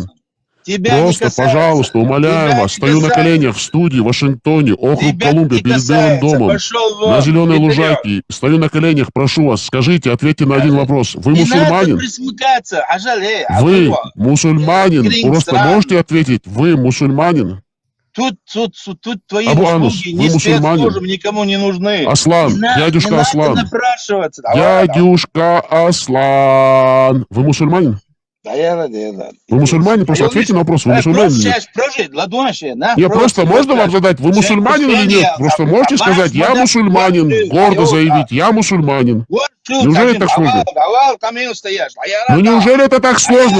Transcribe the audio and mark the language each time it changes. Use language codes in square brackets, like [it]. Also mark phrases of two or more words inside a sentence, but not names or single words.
[ru] Просто, пожалуйста, умоляю вас, стою на коленях в студии в Вашингтоне, округ Колумбия, перед Белым домом, на зеленой лужайке. Стою на коленях, прошу вас, скажите, ответьте на один вопрос. Вы мусульманин? Вы мусульманин? Просто можете ответить, вы мусульманин? Тут твои Абу Анус, услуги вы не мусульманин? спецслужбам никому не нужны. Аслан, дядюшка Аслан. Напрашиваться. Дядюшка Аслан. Вы мусульманин? Вы мусульманин? Просто ответьте на вопрос, вы мусульманин или нет? Не, просто можно вам задать, вы мусульманин или нет? Просто можете сказать, я мусульманин, гордо заявить, я мусульманин. Неужели это так сложно? Ну неужели это так сложно?